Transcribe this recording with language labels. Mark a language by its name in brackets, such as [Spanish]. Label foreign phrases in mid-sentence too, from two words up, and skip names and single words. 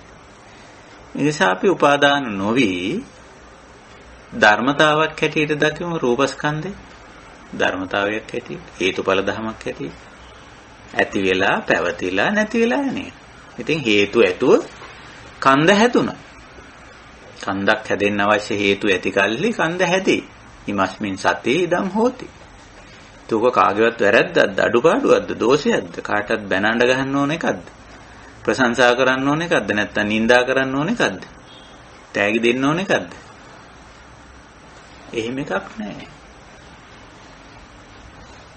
[Sinhala] ඒ නිසා අපි උපාදාන නොවි ධර්මතාවක් හැටියට දකිමු රූපස්කන්ධේ. ධර්මතාවයක් හැටියට හේතුඵල ධමයක් හැටියට. ඇති වෙලා පැවතිලා නැති වෙලා යන්නේ. ඉතින් හේතු ඇතුව කන්ද හැදුණා. කන්දක් හැදෙන්න අවශ්‍ය හේතු ඇති කල්ලි කන්ද හැදේ. [Pali] ඉමස්මින් සතේ ඉදම් හෝති. [Sinhala] තුක කාගේවත් වැරද්දක්ද අඩුපාඩුවක්ද දෝෂයක්ද කාටවත් බැනඬ ගහන්න ඕන එකක්ද ප්‍රශංසා කරන්න ඕන එකක්ද නැත්නම් නිඳා කරන්න ඕන එකක්ද තෑගි දෙන්න ඕන එකක්ද එහෙම එකක් නැහැ.